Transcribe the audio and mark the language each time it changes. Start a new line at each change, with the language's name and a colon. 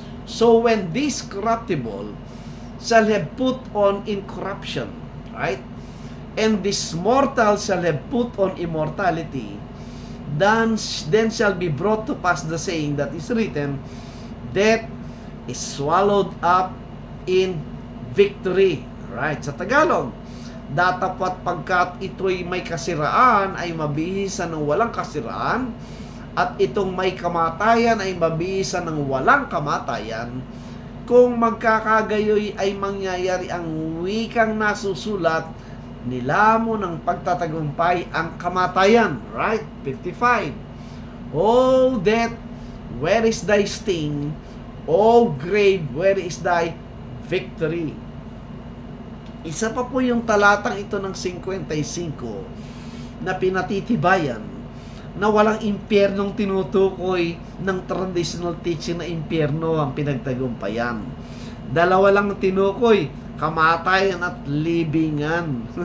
English: So when this corruptible shall have put on incorruption, right? And this mortal shall have put on immortality, then shall be brought to pass the saying that is written, death is swallowed up in victory. Right?
Filipino: Sa Tagalog, datapwat pagkat ito'y may kasiraan ay mabihisan ng walang kasiraan, at itong may kamatayan ay mabihisan ng walang kamatayan. Kung magkakagayoy ay mangyayari ang wikang nasusulat, nilamo ng pagtatagumpay ang kamatayan.
English: Right? 55. O death, where is thy sting? O grave, where is thy victory?
Filipino: Isa pa po yung talatang ito ng 55 na pinatitibayan na walang impyernong tinutukoy ng traditional teaching na impyerno ang pinagtagumpayan. Dalawa lang tinukoy, kamatayan at libingan.